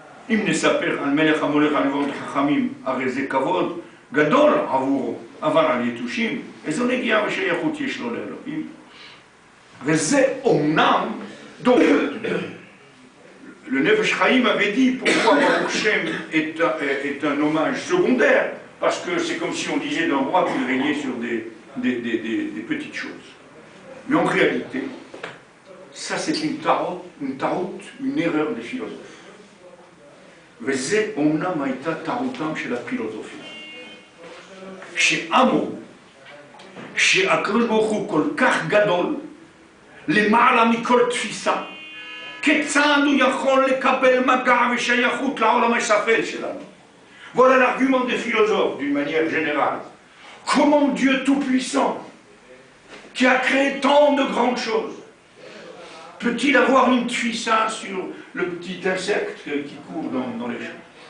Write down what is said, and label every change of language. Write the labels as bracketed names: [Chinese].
[Hebrew] אם נספר על מלך המולך על רבבות חכמים הרי זה כבוד גדול עבורו, אבל על יתושים איזו נגיעה ושייכות יש לו לאלוהים. וזה אומנם [French] donc le Nefesh Chaim avait dit pourquoi Baruch Shem est un hommage secondaire, parce que c'est comme si on disait d'un roi qu'il régnait sur des petites choses. Mais en réalité, ça c'est une taroute, une erreur des philosophes. [Hebrew] וזה אומנם הייתה טעותם של הפילוסופים. שאמרו שהקדוש ברוך הוא כל כך גדול, למעלה מכל תפיסה, כיצד הוא יכול לקבל מגע ושייכות לעולם השפל שלנו? [French] Voilà l'argument des philosophes d'une manière générale. Comment Dieu Tout-Puissant, qui a créé tant de grandes choses, peut-il avoir une tfissa sur le petit insecte qui court dans les champs?